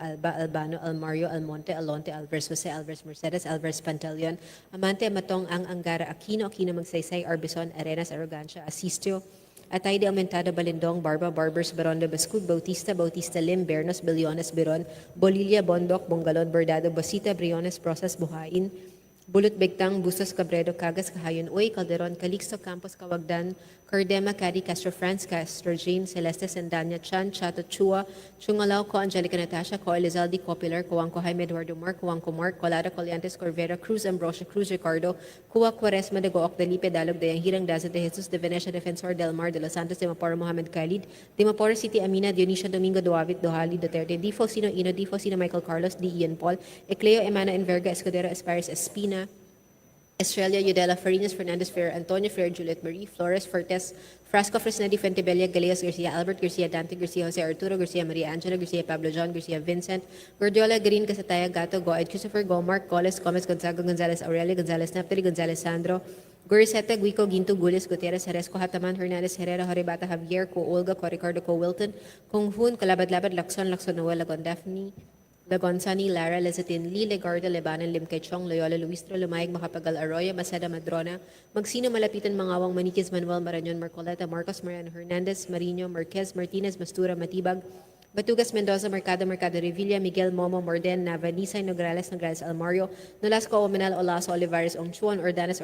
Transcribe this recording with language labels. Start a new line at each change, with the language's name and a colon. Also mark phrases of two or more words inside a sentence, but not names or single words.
English: Alba, Albano, Almario, Almonte, Alonte, Alvarez, Jose, Alvarez, Mercedes, Alvarez, Pantaleon, Amante, Matong, Ang, Angara, Aquino, Aquino, Magsaysay, Arbison, Arenas, Arrogancia, Asistio, Atay de Aumentado, Balindong, Barba, Barbers, Baron de Bascud, Bautista, Bautista Lim, Bernos, Biliones, Biron, Bolilla, Bondok, Bongalon, Bordado, Bosita, Briones, Process, Buhain, Bulot Begtang, Bustos, Cabredo, Cagas, Kahayon, Uy, Calderon, Calixto, Campos, Kawagdan, Cardema, Cadi, Castro, France, Castro, James, Celeste, Sandanya, Chan, Chato, Chua, Chungalaw, Ko, Angelica, Natasha, Ko, Elizalde, Ko, Pilar, Kuwangko, Jaime, Eduardo Mark, Kuwangko, Mark, Colada, Coliantes, Corvera, Cruz, Ambrosio, Cruz, Ricardo, Kuwa, Quaresma, de Gook, Delipe, Dalog, Dayang Hirang, Daza, de Jesus, de Venecia, Defensor, Del Mar, de Los Santos, de Maporo, Mohamed Khalid, de Maporo City, Amina, Dionisio, Domingo, Duavit, Dohali, Duterte, Difo, Sino, Ino, Difo, Sino, Michael Carlos, D. Ian Paul, Ecleo, Emana, Enverga, Escudero, Esparis, Espina, Estrella, Udela, Farinas, Fernandez, Ferrer, Antonio, Ferrer, Juliet Marie, Flores, Fortes, Frasco, Fresnedi, Fuentebella, Galeas, Garcia, Albert, Garcia, Dante, Garcia, Jose Arturo, Garcia, Maria Angela, Garcia, Pablo John, Garcia, Vincent, Gordiola, Green, Casataya, Gato, Goed, Christopher, Gomark, Coles, Gomez, Gonzaga, Gonzalez, Aurelia, Gonzalez, Napoli, Gonzalez, Sandro, Goriseta, Guico, Ginto, Gules, Gutierrez, Heresco, Hataman, Hernandez, Herrera, Horibata, Javier, Co, Olga, Co, Ricardo, Co, Wilton, Kung Hun, Kalabad-Labad, Lacson, Noel, Lagon, Daphne, Lagonsani, Lara, Lezatin, Lee, Legarda, Lebanon, Limkay-Chong, Loyola, Luistro, Lumayag, Makapagal, Arroyo, Masada, Madrona, Magsino, Malapitan, Mangawang, Maniquez, Manuel, Marañon, Marcoleta, Marcos, Mariano Hernandez, Marino, Marquez, Martinez, Mastura, Matibag, Batugas, Mendoza, Mercado, Revilla, Miguel, Momo, Morden, Nava, Nisay, Nograles, Almario, Nolasco, Omenal, Olaso, Olivares, Ongchuan, Ordanes,